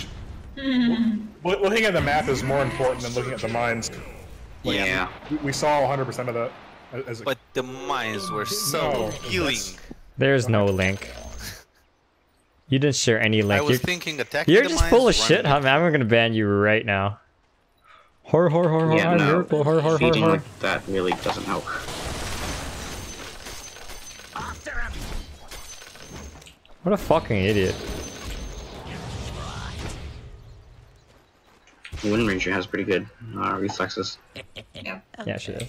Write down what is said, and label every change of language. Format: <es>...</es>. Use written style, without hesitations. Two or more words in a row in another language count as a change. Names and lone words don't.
<en>Looking at the map is more important than looking at the mines. Like, Yeah. We saw 100% of that. As But the mines were so healing. There's no link. You didn't share any link. I was You're- thinking attacking You're the just mines, full of shit, running huh, man? I'm gonna ban you right now. Hor hor hor hor Yeah, I'm no, Miracle, hor hor hor feeding hor. like that really doesn't help. What a fucking idiot. Wind Ranger has pretty good reflexes. Yeah. Yeah, she does.</en>